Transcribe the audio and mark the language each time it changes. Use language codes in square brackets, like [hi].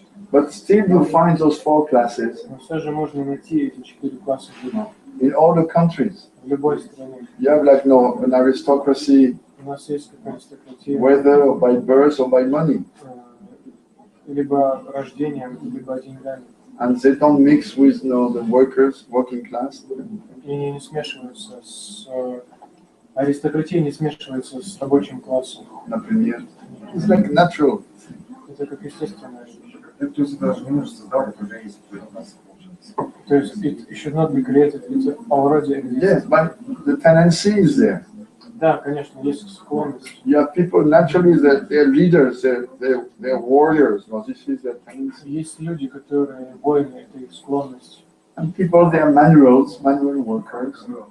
[en] But still you find those four classes. [ru] Но все же можно найти эти 4 класса людей. [en] In all the countries, [ru] в любой стране. [en] you have like an aristocracy, [ru] У нас есть какая-то аристократия, [en] whether by birth or by money, [ru] либо рождением, либо деньгами. [en] and they don't mix with the workers, working class. [ru] И они не смешиваются с аристократией, не смешиваются с рабочим классом. Например, [en] it's like natural. [ru] Это как естественная вещь. То есть это даже не нужно создавать, уже есть какой-то у нас получается. То есть [en] it should not be created, it's already exists. Yes, but the tendency is there. [ru] Да, конечно, есть склонность. [en] You have people naturally that they're leaders, they're warriors. No, this is their tendency. [ru] Есть люди, которые воины, это их склонность. [en] And people, they are manual workers.